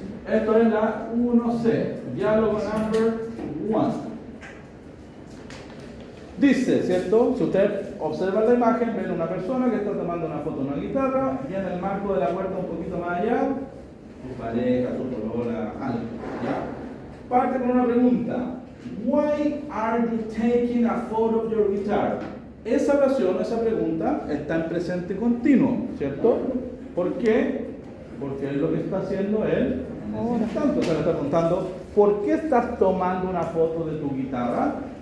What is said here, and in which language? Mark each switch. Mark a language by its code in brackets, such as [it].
[es] Esto es la 1C. Diálogo [en] number [es] 1. Dice, ¿cierto? Si usted observa la imagen, ven una persona que está tomando una foto de una guitarra y en el marco de la puerta un poquito más allá, su pareja, su polola, algo, ¿ya? Parte con una pregunta. [en] Why are you taking a photo of your guitar? [es] Esa oración, esa pregunta está en presente continuo, ¿cierto? ¿Por qué? Porque es lo que está haciendo él en ese instante. O sea, le está preguntando, ¿por qué estás tomando una foto de tu guitarra?